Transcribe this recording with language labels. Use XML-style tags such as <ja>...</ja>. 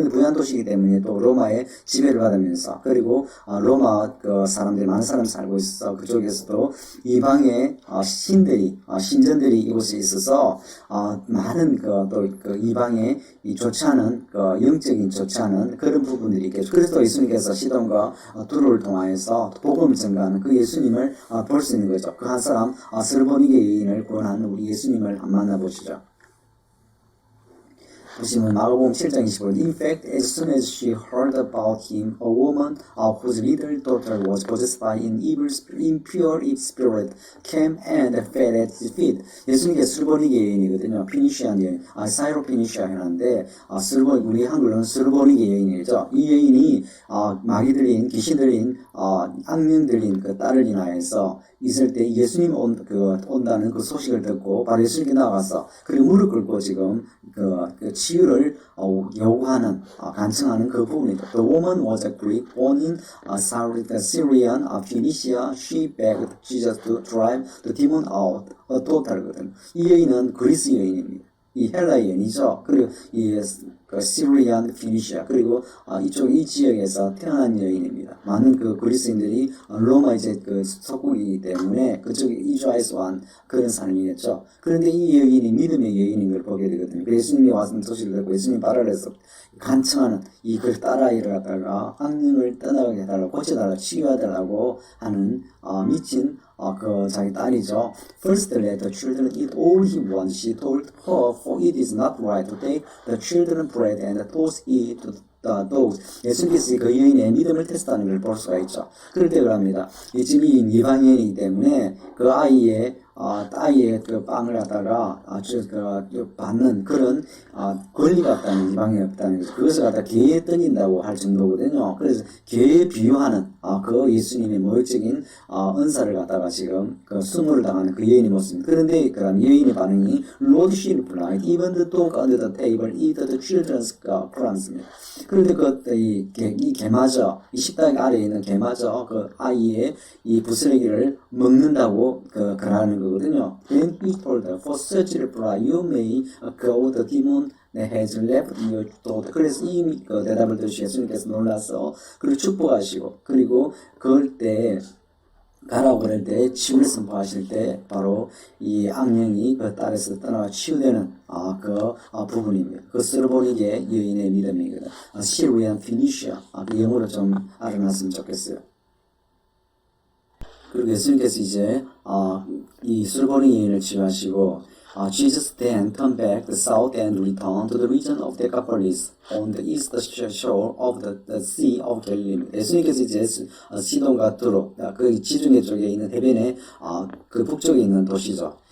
<ko>그런데 부유한 도시이기 때문에 또 로마의 지배를 받으면서, 그리고 로마 사람들이 많은 사람 살고 있어서 그쪽에서도 이방의 신전들이 이곳에 있어서 많은 또 이방의 좋지 않은 영적인 좋지 않은 그런 부분들이 있겠죠. 그래서 예수님께서 시돈과 두로를 통하여서 복음을 전가하는 그 예수님을 볼 수 있는 거죠. 그 한 사람 스르보니게 여인을 구원한 우리 예수님을 한번 만나보시죠. 보시면 마가복음 7장 25절.</ko> <en>In fact, as soon as she heard about him, a woman whose little daughter was possessed by an impure spirit came and fell at his feet.</en> <ko>예수님께서 스르보니게 여인이거든요. 피니시안 여인, 사이로피니시아인데, 우리 한글로는 스르보니게 여인이죠. 이 여인이 마귀 들린, 귀신 들린, 악령 들린 그 딸을 인하여서 있을 때 예수님 온다는 그 소식을 듣고 바로 예수님께 나가서, 그리고 무릎 꿇고 지금 그 치유를 요구하는, 간청하는 그 부분이죠.</ko> <en>The woman was a Greek born in Syrian Phoenicia. She begged Jesus to drive the demon out her daughter거든.</en> <ko>이 여인은 그리스 여인입니다. 이 헬라 여인이죠. 그리고 이 시리안 피니시아, 그리고 이 지역에서 태어난 여인입니다. 많은 그리스인들이 로마 속국이기 때문에 그쪽에 이주해서 한 그런 사람이겠죠. 그런데 이 여인이 믿음의 여인인 걸 보게 되거든요. 예수님이 와서 소식을 듣고 예수님 발을 해서 간청하는 이 딸아이를 갖다가 악령을 떠나게 해달라고, 고쳐달라고, 치유해달라고 하는 미친 자기 딸이죠.</ko> <en>First let the children eat all he wants, she told her, for it is not right to take the children bread and toss it to the dogs.</en> <ko>예수님께서 그 여인의 믿음을 테스트하는 걸 볼 수가 있죠. 그럴 때 그럽니다. 지금 이 이방인이기 때문에 그 아이의 아이의 그 빵을 갖다가 받는 그런 권리가 없다는 이방이 없다는 것, 그것을 갖다 개에 던진다고 할 정도거든요. 그래서 개에 비유하는 그 예수님의 모욕적인 은사를 갖다가 지금 그 수모를 당하는 그 여인의 모습입니다. 그런데 그럼 여인의 반응이</ko> <en>Lord, she replied, even the dog under the table eat the children's crumbs입니다.</en> <ko>그런데 이 개마저, 이 식탁 아래에 있는 개마저 그 아이의 이 부스러기를 먹는다고 그러는 거거든요.</ko> <en>Then he told her, for such reply, you may go, the demon has left your daughter.</en> <ko>그래서 이 대답을 들으시고 예수님께서 놀라서 그를 축복하시고, 그리고 그럴 때 가라고 그럴 때 치유를 선포하실 때 바로 이 악령이 그 딸에서 떠나가 치유되는 부분입니다. 그 스르보니게 여인의 믿음이거든. 시리안 피니시아 그 영어로 좀 알아놨으면 좋겠어요. 그리고 예수님께서 이제 이 스르보니 여인을 치유하시고</ko> <en>Jesus then turned back the south and returned to the region of Decapolis on the east shore of the Sea of Galilee.</en> <ko>예수님께서 이제 시돈과 두로 그 지중해 쪽에 있는 해변에 그 북쪽에 있는 도시죠.</ko>